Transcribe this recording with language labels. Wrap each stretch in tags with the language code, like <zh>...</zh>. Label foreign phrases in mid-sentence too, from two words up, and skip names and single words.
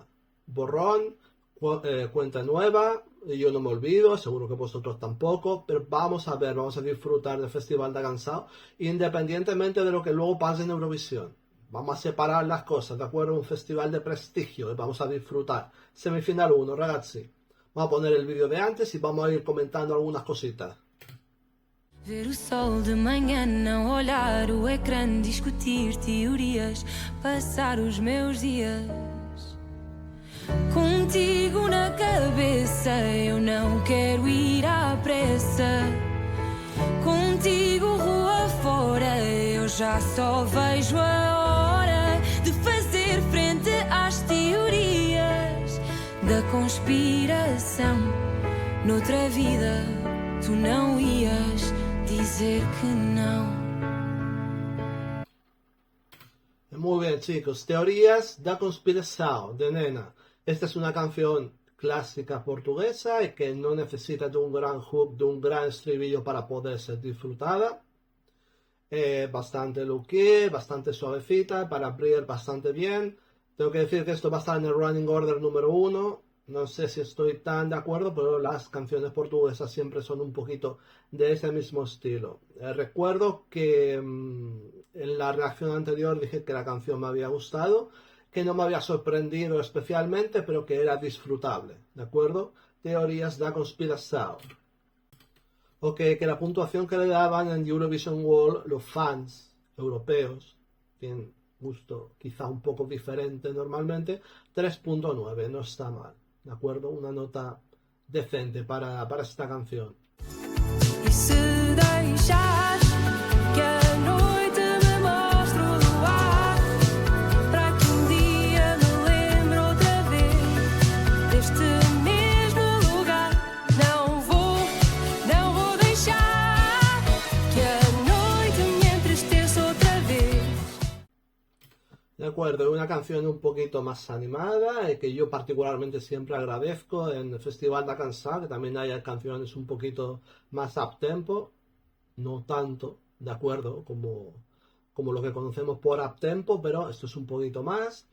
<es>Borrón, cuenta nueva, yo no me olvido, seguro que vosotros tampoco, pero vamos a ver, vamos a disfrutar del Festival de Cansado, independientemente de lo que luego pase en Eurovisión. Vamos a separar las cosas, ¿de acuerdo? Un festival de prestigio y vamos a disfrutar. Semifinal 1, ragazzi. Vamos a poner el vídeo de antes y vamos a ir comentando algunas cositas.</es> <pt>Ver o sol de manhã, não olhar o ecrã, discutir teorias, passar os meus dias contigo na cabeça. Eu não quero ir à pressa, contigo rua fora. Eu já só vejo a hora de fazer frente às teorias da conspiração. Noutra vida tu não ias dizer que no.</pt> <es>Muy bien, chicos. Teorías da conspiración de Nena. Esta es una canción clásica portuguesa y que no necesita de un gran hook, de un gran estribillo para poder ser disfrutada. Bastante low-key, bastante suavecita, para abrir bastante bien. Tengo que decir que esto va a estar en el</es> <en>running order</en> <es>número 1. No sé si estoy tan de acuerdo, pero las canciones portuguesas siempre son un poquito de ese mismo estilo. Recuerdo que en la reacción anterior dije que la canción me había gustado, que no me había sorprendido especialmente, pero que era disfrutable, ¿de acuerdo? Teorías da conspiración. Ok, que la puntuación que le daban en Eurovision World los fans europeos, tienen gusto quizá un poco diferente normalmente, 3.9, no está mal, ¿de acuerdo? Una nota decente para esta canción.</es> <pt>E se deixares que a noite me mostre o luar, para que dia me lembre outra vez deste mesmo lugar. Não vou deixar que a noite me entristeça outra vez.</pt> <es>De acuerdo, una canción un poquito más animada, que yo particularmente siempre agradezco en el Festival da Cansado, que también haya canciones un poquito más up-tempo, no tanto, de acuerdo, como lo que conocemos por up-tempo, pero esto es un poquito más.</es>